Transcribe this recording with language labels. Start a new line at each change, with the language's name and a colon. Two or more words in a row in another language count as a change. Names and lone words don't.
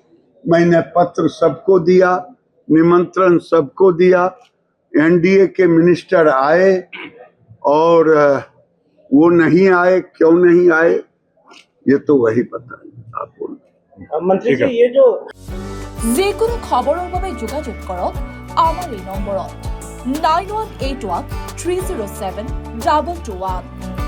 Hindi: मैंने पत्र सबको दिया, निमंत्रण सबको दिया, एनडीए के मिनिस्टर आए और वो नहीं आए, क्यों नहीं आए ये तो वही पता है। आप बोलो मंत्री जी, ये जो
Assamese: যিকোনো খবৰৰ বাবে যোগাযোগ কৰক আমাৰ এই নম্বৰত 9181 307 2221।